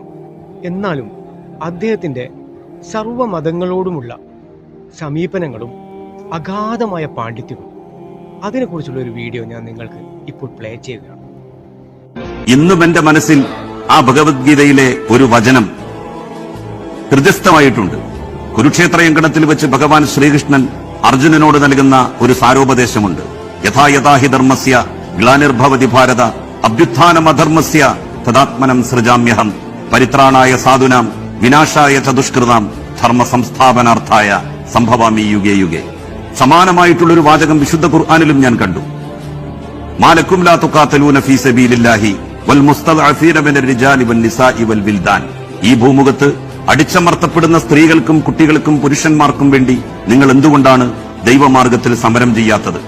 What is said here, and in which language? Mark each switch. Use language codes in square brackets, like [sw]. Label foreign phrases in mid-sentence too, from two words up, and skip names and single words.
[ml] എന്നാലും അദ്ദേഹത്തിൻ്റെ സർവ്വമതങ്ങളോടുമുള്ള സമീപനങ്ങളും അഗാധമായ പാണ്ഡിത്യവും അതിനെക്കുറിച്ചുള്ള ഒരു വീഡിയോ ഞാൻ നിങ്ങൾക്ക് ഇപ്പോൾ പ്ലേ ചെയ്യുകയാണ്. ഇന്നും എന്റെ മനസ്സിൽ ആ ഭഗവത്ഗീതയിലെ ഒരു വചനം ഹൃദയസ്ഥമായിട്ടുണ്ട്. കുരുക്ഷേത്രയങ്കണത്തിൽ വെച്ച് ഭഗവാൻ ശ്രീകൃഷ്ണൻ അർജുനനോട് നൽകുന്ന ഒരു സാരോപദേശമുണ്ട്. [sa] യഥാ യഥാ ഹി ധർമ്മസ്യ ഗ്ലാനിർഭവതി ഭാരത അഭ്യുത്ഥാനമധർമ്മസ്യ തദാത്മനം സൃജാമ്യഹം പരിത്രാണായ സാധുനാം വിനാശായ ചതുഷ്കൃതാം ധർമ്മ സംസ്ഥാപനാർത്ഥായ സംഭവാമി യുഗേ യുഗേ. [ml] സമാനമായിട്ടുള്ളൊരു വാചകം വിശുദ്ധ ഖുർആനിലും ഞാൻ കണ്ടു. [ar] ما لكم لا تقاتلون في سبيل الله والمستضعفين من الرجال والنساء والولدان. [ml] ഈ ഭൂമുഖത്ത് അടിച്ചമർത്തപ്പെടുന്ന സ്ത്രീകൾക്കും കുട്ടികൾക്കും പുരുഷന്മാർക്കും വേണ്ടി നിങ്ങൾ എന്തുകൊണ്ടാണ് ദൈവമാർഗത്തിൽ സമരം ചെയ്യാത്തത്?